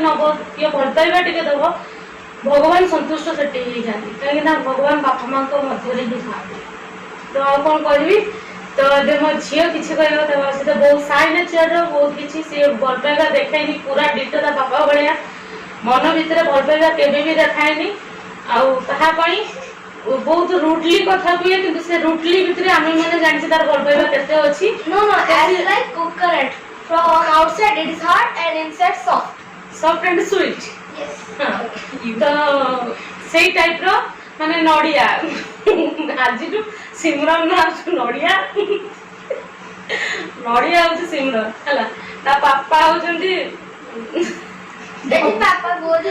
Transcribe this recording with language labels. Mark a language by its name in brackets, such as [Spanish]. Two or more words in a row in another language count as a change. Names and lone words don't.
[Odia] ନେବ ଟିକେ ଭଲ ପାଇବା ଟିକେ ଦେବ ଭଗବାନ ସନ୍ତୁଷ୍ଟ ସେଠି ହେଇଯାନ୍ତି କାହିଁକିନା ଭଗବାନ ବାପା ମାଆଙ୍କ ମଧ୍ୟରେ ହିଁ ଥାଆନ୍ତି ତ ଆଉ କ'ଣ କହିବି ତ ଏବେ ମୋ ଝିଅ କିଛି କହିବ ତା ସେ ତ ବହୁତ [English] shy nature [Odia] ବହୁତ କିଛି ସିଏ ଭଲ ପାଇବା ଦେଖାଏନି ପୁରା ଡିଟୋ ତା ବାପା ଭଳିଆ ମନ ଭିତରେ ଭଲ ପାଇବା କେବେ ବି ଦେଖାଏନି ଆଉ ତାହା ପାଇଁ ବହୁତ ରୁଟଲି କଥା କୁହେ କିନ୍ତୁ ସେ ରୁଟଲି ଭିତରେ ଆମେ ମାନେ ଜାଣିଛେ ତାର ଭଲ ପାଇବା କେତେ ଅଛି [English] No, as like coconut. From outside it is hard and inside soft. soft and sweet Yes. [Odia] ତ ସେଇ ଟାଇପ୍ର ମାନେ ନଡ଼ିଆ ଆଜିଠୁ ସିମରନ ଆସୁଛୁ ନଡ଼ିଆ ହଉଛି ସିମରନ ହେଲା ତା ବାପା ହଉଛନ୍ତି [Hindi] Papa बोले